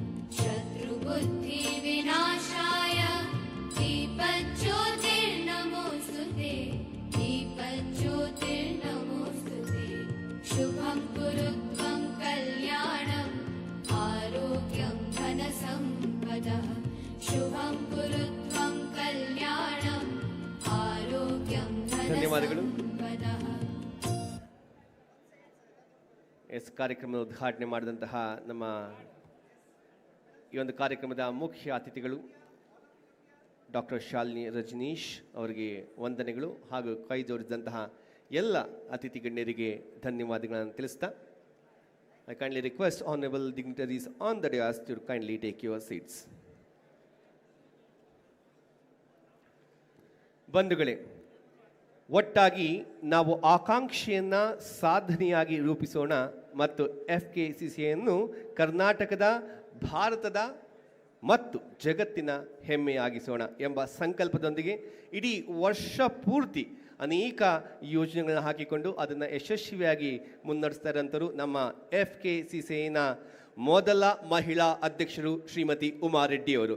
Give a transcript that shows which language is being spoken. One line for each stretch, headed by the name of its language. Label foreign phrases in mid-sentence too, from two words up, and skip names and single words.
Sanskrit: शत्रुबुद्धिविनाशाय दीपज्योतिर्नमोऽस्तुते दीपज्योतिर्नमोऽस्तुते शुभं कुरु त्वं कल्याणम् आरोग्यं धनसम्पदः शुभं कुरु त्वं कल्याणम् आरोग्यं धनसम्पदः. सम्पदः
Kannada: ಎಸ್ ಕಾರ್ಯಕ್ರಮದ ಉದ್ಘಾಟನೆ ಮಾಡಿದಂತಹ ನಮ್ಮ ಈ ಒಂದು ಕಾರ್ಯಕ್ರಮದ ಮುಖ್ಯ ಅತಿಥಿಗಳು ಡಾಕ್ಟರ್ ಶಾಲಿನಿ ರಜನೀಶ್ ಅವರಿಗೆ ವಂದನೆಗಳು ಹಾಗೂ ಕೈ ಜೋಡಿಸಿದಂತಹ ಎಲ್ಲ ಅತಿಥಿ ಗಣ್ಯರಿಗೆ ಧನ್ಯವಾದಗಳನ್ನು ತಿಳಿಸ್ತಾ
English: I kindly request honourable dignitaries on the dais to kindly take your seats.
Kannada: ಬಂಧುಗಳೇ, ಒಟ್ಟಾಗಿ ನಾವು ಆಕಾಂಕ್ಷೆಯನ್ನು ಸಾಧನೆಯಾಗಿ ರೂಪಿಸೋಣ ಮತ್ತು FKCCIಯನ್ನು ಕರ್ನಾಟಕದ, ಭಾರತದ ಮತ್ತು ಜಗತ್ತಿನ ಹೆಮ್ಮೆಯಾಗಿಸೋಣ ಎಂಬ ಸಂಕಲ್ಪದೊಂದಿಗೆ ಇಡೀ ವರ್ಷ ಪೂರ್ತಿ ಅನೇಕ ಯೋಜನೆಗಳನ್ನು ಹಾಕಿಕೊಂಡು ಅದನ್ನು ಯಶಸ್ವಿಯಾಗಿ ಮುನ್ನಡೆಸ್ತಾ ಇರೋಂಥರು ನಮ್ಮ FKCCIನ ಮೊದಲ ಮಹಿಳಾ ಅಧ್ಯಕ್ಷರು ಶ್ರೀಮತಿ ಉಮಾ ರೆಡ್ಡಿ ಅವರು.